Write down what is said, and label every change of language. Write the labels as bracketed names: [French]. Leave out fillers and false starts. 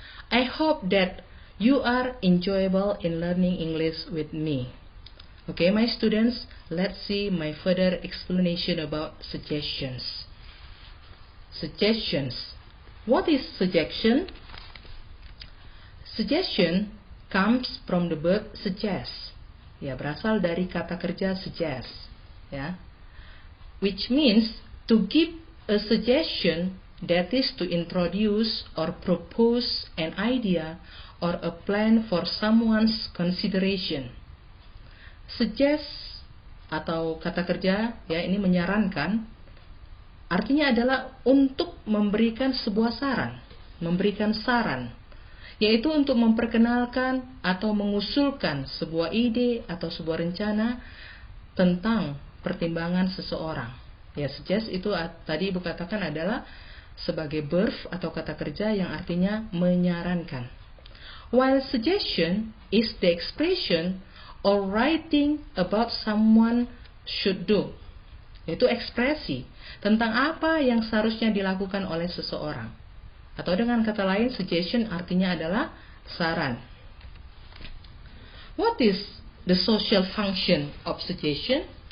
[English] I hope that you are enjoyable in learning English with me. Okay, my students, let's see my further explanation about suggestions. Suggestions. What is suggestion? Suggestion comes from the verb suggest. [Indonesian] Ya, berasal dari kata kerja suggest, ya. [English] Which means to give a suggestion, that is to introduce or propose an idea or a plan for someone's consideration. [Indonesian] Suggest atau kata kerja, ya, ini menyarankan, artinya adalah untuk memberikan sebuah saran, memberikan saran, yaitu untuk memperkenalkan atau mengusulkan sebuah ide atau sebuah rencana tentang pertimbangan seseorang. Ya, suggest itu tadi Ibu katakan adalah sebagai verb atau kata kerja yang artinya menyarankan. [English] While suggestion is the expression or writing about someone should do, [Indonesian] yaitu ekspresi tentang apa yang seharusnya dilakukan oleh seseorang. Atau dengan kata lain, suggestion artinya adalah saran. [English] What is the social function of suggestion?